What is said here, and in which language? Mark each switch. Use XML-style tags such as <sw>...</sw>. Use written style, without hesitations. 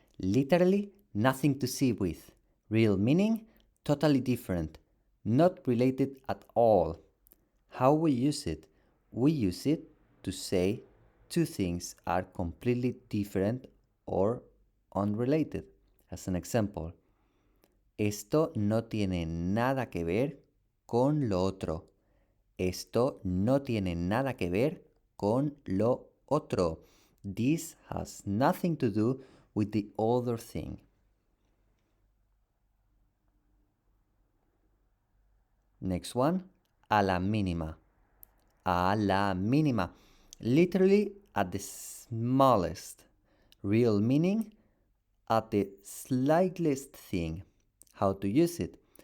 <en>Literally, nothing to see with. Real meaning, totally different. Not related at all. How we use it? We use it to say two things are completely different or unrelated. As an example,</en> <es>esto no tiene nada que ver con lo otro. Esto no tiene nada que ver con lo otro.</es> <en>This has nothing to do with the other thing. Next one,</en> <es>a la mínima. A la mínima.</es> <en>Literally at the smallest. Real meaning, at the slightest thing. How to use it?</en>